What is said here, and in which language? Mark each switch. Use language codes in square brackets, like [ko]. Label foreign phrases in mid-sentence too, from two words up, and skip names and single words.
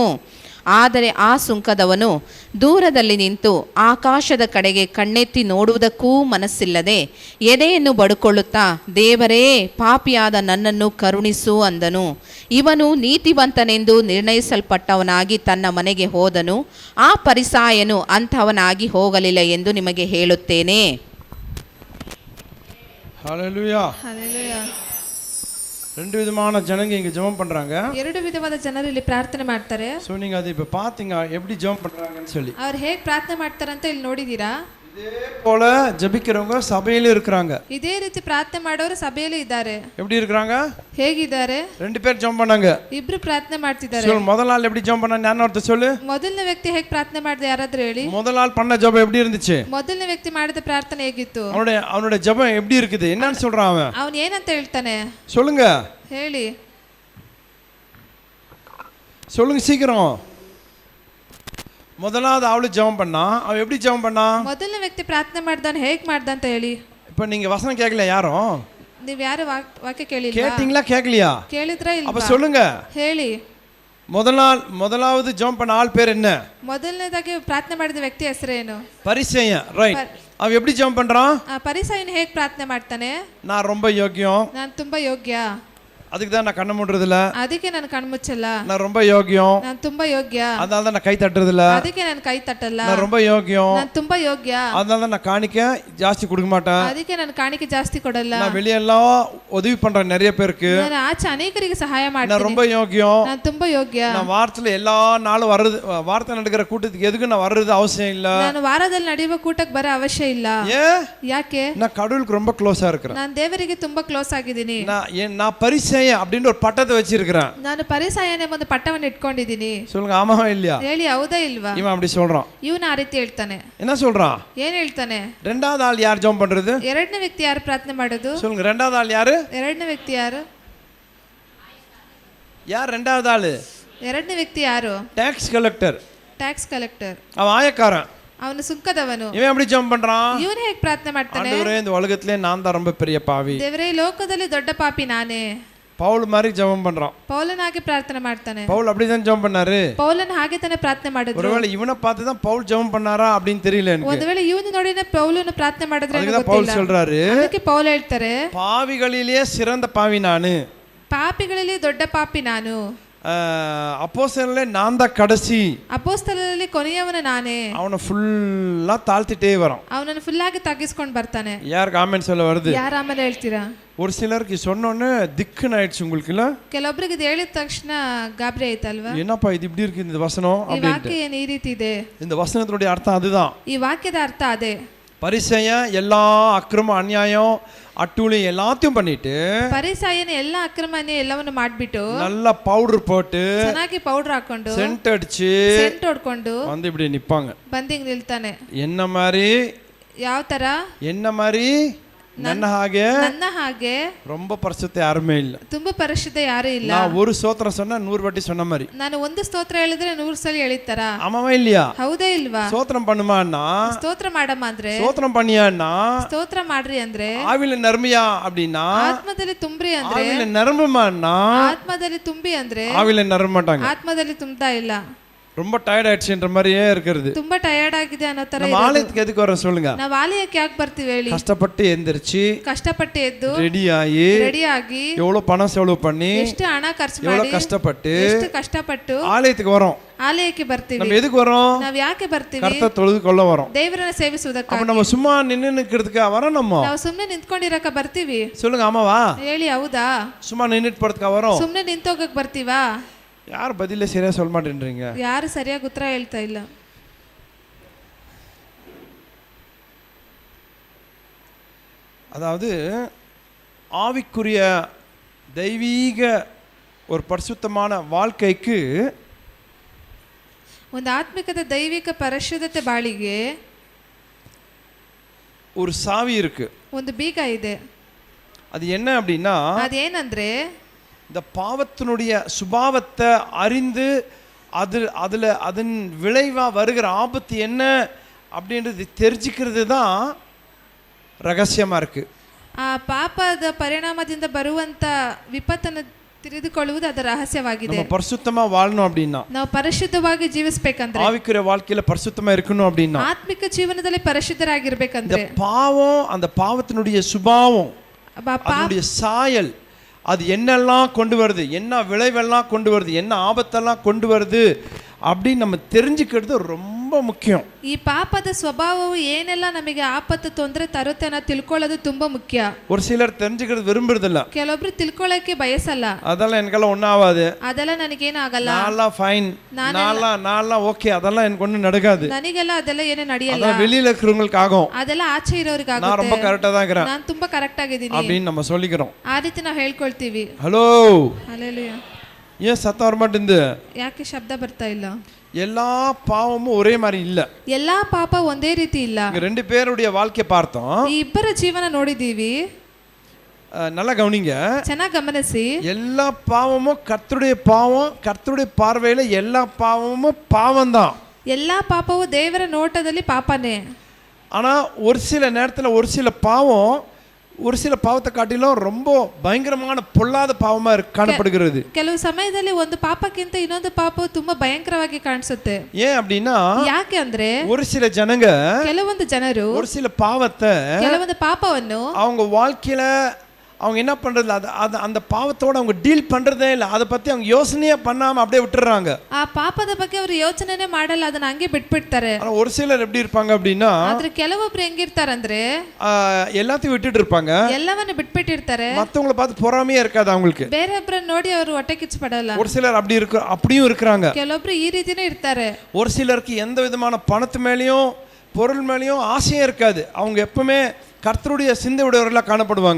[kn] ಆದರೆ ಆ ಸುಂಕದವನು ದೂರದಲ್ಲಿ ನಿಂತು ಆಕಾಶದ ಕಡೆಗೆ ಕಣ್ಣೆತ್ತಿ ನೋಡುವುದಕ್ಕೂ ಮನಸ್ಸಿಲ್ಲದೆ ಎದೆಯನ್ನು ಬಡುಕೊಳ್ಳುತ್ತಾ, ದೇವರೇ, ಪಾಪಿಯಾದ ನನ್ನನ್ನು ಕರುಣಿಸು ಅಂದನು. ಇವನು ನೀತಿವಂತನೆಂದು ನಿರ್ಣಯಿಸಲ್ಪಟ್ಟವನಾಗಿ ತನ್ನ ಮನೆಗೆ ಹೋದನು. ಆ ಫರಿಸಾಯನು ಅಂಥವನಾಗಿ ಹೋಗಲಿಲ್ಲ ಎಂದು ನಿಮಗೆ ಹೇಳುತ್ತೇನೆ. [ta] ஹல்லேலூயா. [kn] ಹಲ್ಲೆಲೂಯಾ. [ta] 2 விதமான ஜனங்க இங்க ஜெபம் பண்றாங்க. [kn] 2 ವಿಧವಾದ ಜನರು ಇಲ್ಲಿ ಪ್ರಾರ್ಥನೆ ಮಾಡ್ತಾರೆ. [ta] சோ நீங்க அதை இப்ப பாத்தீங்க எப்படி ஜெபம் பண்றாங்கன்னு சொல்லி. [kn] ಅವರು ಹೇಗೆ ಪ್ರಾರ್ಥನೆ ಮಾಡ್ತಾರೆ ಅಂತ ಇಲ್ಲಿ ನೋಡಿದೀರಾ? [ta] இதே போல ஜெபிக்கிறவங்க சபையில இருக்காங்க. [kn] ಇದೇ ರೀತಿ ಪ್ರಾರ್ಥನೆ ಮಾಡೋರು ಸಭೆಯಲ್ಲಿ ಇದ್ದಾರೆ. [ta] எப்படி இருக்காங்க? [kn] ಹೇಗಿದ್ದಾರೆ? [ta] 2 பேர் ஜெபம் பண்ணாங்க. [kn] ಇಬ್ರು ಪ್ರಾರ್ಥನೆ ಮಾಡ್ತಿದ್ದಾರೆ. [ta] சோ முதல் ஆள் எப்படி ஜெபம் பண்ணா ஞான ஒருத்தர் சொல்லு. [kn] ಮೊದಲನೇ ವ್ಯಕ್ತಿ ಹೇಗೆ ಪ್ರಾರ್ಥನೆ ಮಾಡಿದ ಯಾರಾದ್ರೂ ಹೇಳಿ. [ta] முதல் ஆள் பண்ண ஜெபம் எப்படி இருந்துச்சு? [kn] ಮೊದಲನೇ ವ್ಯಕ್ತಿ ಮಾಡಿದ ಪ್ರಾರ್ಥನೆ ಹೇಗಿತ್ತು? [ta] அவனுடைய ஜெபம் எப்படி இருக்குது? என்னன்னு சொல்றான் அவன்? [kn] ಅವನು ಏನಂತ ಹೇಳ್ತಾನೆ? [ta] சொல்லுங்க. [kn] ಹೇಳಿ. [ta] சொல்லுங்க சீக்கிரம். முதலாவது ஆளு ஜெபம் பண்ணா, அவன் எப்படி ஜெபம் பண்ணா? [kn] ಮೊದಲನೇ ವ್ಯಕ್ತಿ ಪ್ರಾರ್ಥನೆ ಮಾಡ್ದಾನೆ ಹೇಗೆ ಮಾಡ್ದ ಅಂತ ಹೇಳಿ. [ta] இப்போ நீங்க வசனம் கேட்கல யாரும்? [kn] ನೀವು ಯಾರು ವಾಕ್ಯ ಕೇಳಿಲ್ಲ? [ta] கேட்டிங்களா கேட்கலையா? [kn] ಕೇಳಿದ್ರಾ ಇಲ್ಲ? [ta] அப்ப சொல்லுங்க. [kn] ಹೇಳಿ. [ta] முதலாவது ஜெபம் பண்ண ஆள் பேர் என்ன? [kn] ಮೊದಲನೇದಾಗಿ ಪ್ರಾರ್ಥನೆ ಮಾಡಿದ ವ್ಯಕ್ತಿ ಹೆಸರೇನು? [ta] பரிசேயன். ரைட். அவன் எப்படி ஜெபம் பண்றான்? [kn] ಪರಿಸಯನು ಹೇಗೆ ಪ್ರಾರ್ಥನೆ ಮಾಡ್ತಾನೆ? [ta] நான் ரொம்ப யோகியம், [kn] ನಾನು ತುಂಬಾ ಯೋಗ್ಯ, [ta] அதுக்கு தான் நான் கண்ண மூடுறது இல்ல, [kn] ಅದಕ್ಕೆ ನಾನು ಕಣ್ಮುಚ್ಚಲ್ಲ, [ta] நான் ரொம்ப யோகியம், [kn] ನಾನು ತುಂಬಾ ಯೋಗ್ಯ, [ta] அதனால தான் நான் கை தட்டுறது இல்ல, [kn] ಅದಕ್ಕೆ ನಾನು ಕೈ ತಟ್ಟಲ್ಲ, [ta] நான் ரொம்ப யோகியம், [kn] ನಾನು ತುಂಬಾ ಯೋಗ್ಯ, [ta] அதனால தான் நான் காணிக்க ஜாஸ்தி கொடுக்க மாட்டேன், [kn] ಅದಕ್ಕೆ ನಾನು ಕಾಣಿಕೆ ಜಾಸ್ತಿ ಕೊಡಲ್ಲ, [ta] நான் வெளியெல்லாம் உதவி பண்றேன் நிறைய பேருக்கு, [kn] ನಾನು ಆಚೆ ಅನೇಕರಿಗೆ ಸಹಾಯ ಮಾಡ್ತೀನಿ, [ta] நான் ரொம்ப யோகியம், [kn] ನಾನು ತುಂಬಾ ಯೋಗ್ಯ, [ta] நான் வாரத்துல எல்லா நாளும் வர்றது, வாரத்துல நடக்கிற கூட்டத்துக்கு எதுக்கு நான் வர்றது அவசியம் இல்ல, [kn] ನಾನು ವಾರದಲ್ಲಿ ನಡೆಯುವ ಕೂಟಕ್ಕೆ ಬರೋ ಅವಶ್ಯ ಇಲ್ಲ. ಯಾಕೆ? [ta] நான் கடவுளுக்கு ரொம்ப க்ளோஸா இருக்கிறேன், [kn] ನಾನು ದೇವರಿಗೆ ತುಂಬಾ ಕ್ಲೋಸ್ ಆಗಿದ್ದೀನಿ, [ta] நான் பரிசேயன் அப்படின்ற ஒரு பட்டத்தை வச்சிருக்கிறேன், [kn] ನಾನು ಪರಿಸಯನೇ ಒಂದು ಪಟ್ಟವನ್ನು ಇಟ್ಕೊಂಡಿದ್ದೀನಿ. [ta] சொல்லுங்க ஆமாவா இல்லையா? [kn] ಹೇಳಿ ಹೌದಾ ಇಲ್ವಾ? [ta] இவன் அப்படி சொல்றான். [kn] ಇವನು ಆ ರೀತಿ ಹೇಳ್ತಾನೆ. [ta] என்ன சொல்றான்? [kn] ಏನ್ ಹೇಳ್ತಾನೆ? [ta] ரெண்டாவது ஆள் யார் ஜெபம் பண்றது? [kn] ಎರಡನೇ ವ್ಯಕ್ತಿ ಯಾರು ಪ್ರಾರ್ಥನೆ ಮಾಡೋದು? [ta] சொல்லுங்க. ரெண்டாவது ஆள் யாரு? [kn] ಎರಡನೇ ವ್ಯಕ್ತಿ ಯಾರು? [ta] யார் ரெண்டாவது ஆளு? [kn] ಎರಡನೇ ವ್ಯಕ್ತಿ ಯಾರು? [en] tax collector. tax collector. [ta] அவன் ஆயக்காரன். [kn] ಅವನು ಸುಂಕದವನು. [ta] இவன் எப்படி ஜெபம் பண்றான்? [kn] ಇವನು ಹೇಗೆ ಪ್ರಾರ್ಥನೆ ಮಾಡ್ತಾನೆ? [ta] ஆண்டவரே, இந்த உலகத்திலே நான் தான் ரொம்ப பெரிய பாவி, [kn] ದೇವರೇ, ಲೋಕದಲ್ಲಿ ದೊಡ್ಡ ಪಾಪಿ ನಾನೇ. [ta] பவுல் மாதிரி ஜெபம் பண்றான். [kn] ಪೌಲನ ಹಾಗೆ ಪ್ರಾರ್ಥನೆ ಮಾಡ್ತಾನೆ. [ta] பவுல் அப்படிதான் ஜெபம் பண்ணாரு. [kn] ಪೌಲನ ಹಾಗೆ ತಾನೇ ಪ್ರಾರ್ಥನೆ ಮಾಡಿದ್ರು. [ta] ஒருவேளை இவனை பார்த்து தான் பவுல் ஜெபம் பண்ணாரா அப்படின்னு தெரியல எனக்கு. [kn] ಒಂದು ವೇಳೆ ಇವನು ನೋಡಿನೇ ಪೌಲನ ಪ್ರಾರ್ಥನೆ ಮಾಡಿದ್ರೆ [ta] அதுக்கு தான் பவுல் சொல்றாரு, [kn] ಅದಕ್ಕೆ ಪೌಲ್ ಹೇಳ್ತಾರೆ, [ta] பாவிகளிலே சிறந்த பாவி நானு, [kn] ಪಾಪಿಗಳಲ್ಲಿ ದೊಡ್ಡ ಪಾಪಿ ನಾನು. [ta] அப்போஸ்தலர்களே நான் தான் கடைசி, [kn] ಅಪೊಸ್ತಲರಲ್ಲಿ ಕೊನೆಯವನು ನಾನೇ, [ta] அவனை ஃபுல்லா தாழ்த்திட்டே வரான். [kn] ಅವನನ್ನು ಫುಲ್ ಆಗಿ ತಗ್ಗಿಸ್ಕೊಂಡು ಬರ್ತಾನೆ. [ta] யாருக்கு ஆமென் சொல்ல வருது? [kn] ಯಾರು ಆಮೇಲೆ ಹೇಳ್ತೀರಾ? [ta] ஒரு சிலருக்கு சொன்னோன்னே திக்குன்னு ஆயிடுச்சு உங்களுக்கு இல்ல? [kn] ಕೆಲವೊಬ್ಬರಿಗೆ ಇದು ಹೇಳಿದ ತಕ್ಷಣ ಗಾಬರಿ ಆಯ್ತಲ್ವಾ? [ta] என்னப்பா இது இப்படி இருக்கு இந்த வசனம் [kn] ಈ [ta] அப்படின்ட்டு. [kn] ವಾಕ್ಯ ಏನು ಈ ರೀತಿ ಇದೆ? [ta] இந்த வசனத்தினுடைய அர்த்தம் அதுதான். [kn] ಈ ವಾಕ್ಯದ ಅರ್ಥ ಅದೇ. [ta] பரிசேயன் எல்லா அக்கிரம அநியாயம் அட்டூழி எல்லாத்தையும் பண்ணிட்டு [kn] ಪರಿಸಾಯನ ಎಲ್ಲ ಅಕ್ರಮ ಅನ್ಯಾಯ ಎಲ್ಲವನ್ನು ಮಾಡ್ಬಿಟ್ಟು [ta] நல்லா பவுடர் போட்டு [kn] ಚೆನ್ನಾಗಿ ಪೌಡರ್ ಹಾಕೊಂಡು [ta] சென்ட் அடிச்சு [kn] ಸೆಂಟ್ ಹೊಡ್ಕೊಂಡು [ta] வந்து இப்படி நிப்பாங்க. [kn] ಬಂದಿಂಗ್ ನಿಲ್ತಾನೆ. [ta] என்ன மாதிரி? [kn] ಯಾವ ತರ? [ta] என்ன மாதிரி? [kn] ನನ್ನ ಹಾಗೆ ನನ್ನ ಹಾಗೆ [ta] ரொம்ப பரிசுத்த யாருமே இல்ல. [kn] ತುಂಬಾ ಪರಿಶುದ್ಧ ಯಾರು ಇಲ್ಲ. [ta] நான் ஒரு ஸ்தோத்திரம் சொன்னா 100 வாட்டி சொன்ன மாதிரி. [kn] ನಾನು ಒಂದು ಸ್ತೋತ್ರ ಹೇಳಿದ್ರೆ 100 ಸಲ ಹೇಳಿತಾರ? [ta] ஆமாவா இல்லையா? [kn] ಹೌದೇ ಇಲ್ವಾ? [ta] ஸ்தோத்திரம் பண்ணுமான்னா [kn] ಸ್ತೋತ್ರ ಮಾಡಮ್ಮ ಅಂದ್ರೆ, [ta] ஸ்தோத்திரம் பண்ணியான்னா [kn] ಸ್ತೋತ್ರ ಮಾಡ್ರಿ ಅಂದ್ರೆ, [ta] ஆவில நர்மியா அப்படின்னா [kn] ಆತ್ಮದಲ್ಲಿ ತುಂಬ್ರಿ ಅಂದ್ರೆ, [ta] ஆவில நரம்புமான்னா [kn] ಆತ್ಮದಲ್ಲಿ ತುಂಬಿ ಅಂದ್ರೆ [ta] ஆவில நரம்ப மாட்டாங்க. [kn] ಆತ್ಮದಲ್ಲಿ ತುಂಬ್ತಾ ಇಲ್ಲ. [ta] ரொம்ப டயர்ட் ஆயிடுச்சுன்ற மாதிரியே இருக்கிறது. [kn] ತುಂಬಾ ಟಯರ್ಡ್ ಆಗಿದೆ ಅನ್ನೋ ತರ. [ta] நம்ம ஆலயத்துக்கு எதுக்கு வரோம் சொல்லுங்க? [kn] ನಾವು ಆಲಯಕ್ಕೆ ಯಾಕೆ ಬರ್ತೀವಿ ಹೇಳಿ? [ta] கஷ்டப்பட்டு எந்திரிச்சு [kn] ಕಷ್ಟಪಟ್ಟು ಎದ್ದು [ta] ரெடி ஆகி எவ்வளவு பணம் செலவு பண்ணி [kn] ಎಷ್ಟು ಹಣ ಖರ್ಚು [ta] எவ்வளவு [kn] ಮಾಡಿ [ta] கஷ்டப்பட்டு [kn] ಎಷ್ಟು ಕಷ್ಟಪಟ್ಟು [ta] ஆலயத்துக்கு வரோம். [kn] ಆಲಯಕ್ಕೆ ಬರ್ತೀವಿ. [ta] நம்ம எதுக்கு வரோம்? [kn] ನಾವು ಯಾಕೆ ಬರ್ತೀವಿ? [ta] கர்த்தரை தொழுது கொள்ள வரோம். [kn] ದೇವರನ್ನ ಸೇವಿಸುವುದಕ್ಕಾಗಿ. [ta] அப்ப நம்ம சும்மா நின்னு நிக்கிறதுக்கா வரோம்? [kn] ನಾವು ಸುಮ್ಮನೆ ನಿಂತ್ಕೊಂಡಿರಕ ಬರ್ತೀವಿ? [ta] சொல்லுங்க ஆமாவா? [kn] ಹೇಳಿ ಹೌದಾ? [ta] சும்மா நின்னுட்டு போறதுக்கா வரோம்? [kn] ಸುಮ್ಮನೆ ನಿಂತೋಗಕ್ ಬರ್ತೀವಾ? [ta] யார் பதிலே சரியா சொல்ல மாட்டேன்றீங்க? [kn] ಯಾರು ಸರಿಯಾಗಿ ಉತ್ತರ ಹೇಳ್ತಾ ಇಲ್ಲ. [ta] அதாவது ஆவிக்குரிய தெய்வீக ஒரு பரிசுத்தமான வாழ்க்கைக்கு [kn] ಒಂದು ಆತ್ಮಿಕದ ದೈವಿಕ ಪರಿಶುದ್ಧತೆ ಬಾಳಿಗೆ [ta] ஒரு சாவி இருக்கு, [kn] ಒಂದು ಬೀಗ ಇದೆ. [ta] அது என்ன அப்படின்னா, [kn] ಅದೇನಂದ್ರೆ [ta] இந்த பாவத்தினுடைய சுபாவத்தை அறிந்து அதில் அதன் விளைவாக வருகிற ஆபத்து என்ன அப்படின்றது தெரிஞ்சுக்கிறது தான் ரகசியமாக இருக்கு. [kn] ಆ ಪಾಪದ ಪರಿಣಾಮದಿಂದ ಬರುವಂತ ವಿಪತ್ತನ್ನು ತಿಳಿದುಕೊಳ್ಳುವುದು ಅದರ ರಹಸ್ಯವಾಗಿದೆ. [ta] நம்ம பரிசுத்தமா வாழணும் அப்படின்னா, [kn] ನಾವು ಪರಿಶುದ್ಧವಾಗಿ ಜೀವಿಸಬೇಕಂದ್ರೆ, [ta] ஆவிக்குரிய வாழ்க்கையில பரிசுத்தமா இருக்கணும் அப்படின்னா, [kn] ಆತ್ಮಿಕ ಜೀವನದಲ್ಲಿ ಪರಿಶುದ್ಧರಾಗಿರ್ಬೇಕಂದ್ರೆ, [ta] இந்த பாவம் அந்த பாவத்தினுடைய சுபாவம் அதனுடைய சாயல் அது என்னெல்லாம் கொண்டு வருது, என்ன விளைவெல்லாம் கொண்டு வருது, என்ன ஆபத்தெல்லாம் கொண்டு வருது அப்படின்னு நம்ம தெரிஞ்சுக்கிறது ரொம்ப முக்கியம். [kn] ಈ ಪಾಪದ ಸ್ವಭಾವವು ಏನೆಲ್ಲ ನಮಗೆ ಆಪತ್ತು ತೊಂದರೆ ತರುತ್ತೆ ಅನ್ನೋ ತಿಳ್ಕೊಳ್ಳೋದು ತುಂಬಾ ಮುಖ್ಯ. [ta] ஒரு சிலர் தெரிஞ்சுக்கிறது விரும்புறதில்ல. [kn] ಕೆಲವೊಬ್ರು ತಿಳ್ಕೊಳ್ಳೋಕೆ ಬಯಸಲ್ಲ. [ta] அதெல்லாம் எனக்கெல்லாம் ஒன்றும் ஆகாது, [kn] ಅದೆಲ್ಲ ನನಗೇನು ಆಗಲ್ಲ, [ta] நான்லாம் ஃபைன், நான்லாம் ஓகே, அதெல்லாம் எனக்கு ஒன்றும் நடக்காது, [kn] ನನಗೆಲ್ಲ ಅದೆಲ್ಲ ಏನು ನಡೆಯಲ್ಲ, [ta] அதெல்லாம் வெளியில இருக்கிறவங்களுக்கு ஆகும், [kn] ಅದೆಲ್ಲ ಆಚೆ ಇರೋರಿಗಾಗುತ್ತೆ, [ta] நான் ரொம்ப கரெக்டா தான் இருக்கிறேன், [kn] ನಾನು ತುಂಬಾ ಕರೆಕ್ಟ್ ಆಗಿದ್ದೀನಿ [ta] அப்படின்னு நம்ம சொல்லிக்கிறோம். [kn] ಆ ರೀತಿ ನಾವು ಹೇಳ್ಕೊಳ್ತೀವಿ. [ta] ஹலோ, [kn] ಹಲ್ಲೆಲೂಯಾ. [ta] ஏன் சத்தம் வர மாட்டேங்குது? [kn] ಯಾಕೆ ಶಬ್ದ ಬರ್ತಾ ಇಲ್ಲ? [ta] எல்லா பாவமும் ஒரே மாதிரி இல்ல. [kn] ಎಲ್ಲಾ ಪಾಪ ಒಂದೇ ರೀತಿ ಇಲ್ಲ. [ta] ரெண்டு பேருடைய வாழ்க்கையை பார்த்தோம், [kn] ಈ ಇಬ್ಬರ ಜೀವನ ನೋಡಿದೀವಿ. [ta] நல்லா கவனிங்க, [kn] ಚೆನ್ನಾಗಿ ಗಮನಿಸಿ. [ta] எல்லா பாவமும் கர்த்தருடைய பாவம், கர்த்தருடைய பார்வையில எல்லா பாவமும் பாவம் தான். [kn] ಎಲ್ಲಾ ಪಾಪವು ದೇವರ ನೋಟದಲ್ಲಿ ಪಾಪನೇ. [ta] ஆனா ஒரு சில நேரத்துல ஒரு சில பாவம் ஒரு சில பாவத்தை காட்டிலும் ரொம்ப பயங்கரமான பொல்லாத பாவமா காணப்படுகிறது. [kn] ಕೆಲವು ಸಮಯದಲ್ಲಿ ಒಂದು ಪಾಪಕ್ಕಿಂತ ಇನ್ನೊಂದು ಪಾಪವು ತುಂಬಾ ಭಯಂಕರವಾಗಿ ಕಾಣಿಸುತ್ತೆ. [ta] ஏன் அப்படின்னா, [kn] ಯಾಕೆ ಅಂದ್ರೆ [ta] ஒரு சில ஜனங்க [kn] ಕೆಲವೊಂದು ಜನರು [ta] ஒரு சில பாவத்தை [kn] ಕೆಲವೊಂದು ಪಾಪವನ್ನು [ta] அவங்க வாழ்க்கையில அவங்க என்ன பண்றது, அந்த பாவத்தோட அவங்க டீல் பண்றதே இல்லை, அதை பத்தி அவங்க யோசனையே பண்ணாம அப்படியே விட்டுறாங்க. [kn] ಆ ಪಾಪದ ಬಗ್ಗೆ ಅವರು ಯೋಚನೆನೇ ಮಾಡಲ್ಲ, ಅದನ್ನ ಹಂಗೆ ಬಿಟ್ಬಿಡ್ತಾರೆ. [ta] ஆனா ஒரு சிலர் எப்படி இருப்பாங்க அப்படின்னா, [kn] ಆದ್ರೆ ಕೆಲವೊಬ್ರು ಹೆಂಗಿರ್ತಾರಂದ್ರೆ [ta] எல்லாத்தையும் விட்டுட்டு இருப்பாங்க, [kn] ಎಲ್ಲವನ್ನ ಬಿಟ್ಬಿಟ್ಟಿರ್ತಾರೆ. [ta] மத்தவங்கள பார்த்து பொறாமையே இருக்காது அவங்களுக்கு. [kn] ಬೇರೆಯೊಬ್ಬರನ್ನ ನೋಡಿ ಅವರು ಹೊಟ್ಟೆ ಕಿಚ್ಚು ಪಡಲ್ಲ. [ta] ஒரு சிலர் அப்படி இருக்கு, அப்படியும் இருக்கிறாங்க. [kn] ಕೆಲವೊಬ್ರು ಈ ರೀತಿನೇ ಇರ್ತಾರೆ. [ta] ஒரு சிலருக்கு எந்த விதமான பணத்து மேலேயும் பொருள் மேலேயும் ஆசையே இருக்காது, அவங்க எப்பவுமே கர்த்தருடைய சிந்தை உடையவர்களா காணப்படுவாங்க.